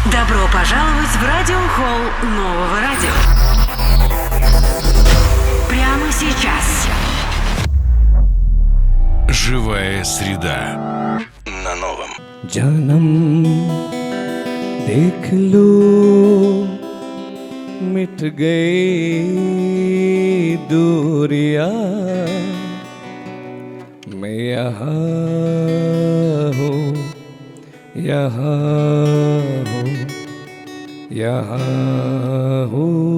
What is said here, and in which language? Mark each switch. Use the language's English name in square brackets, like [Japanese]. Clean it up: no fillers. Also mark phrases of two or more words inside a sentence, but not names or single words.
[Russian] Добро пожаловать в радиохолл нового радио. Прямо сейчас. Живая среда на новом. [Hindi] जानम देख लो मिट गई दूरियां मैं यहाँ हूँ यहाँ हूँ यहाँ हूँ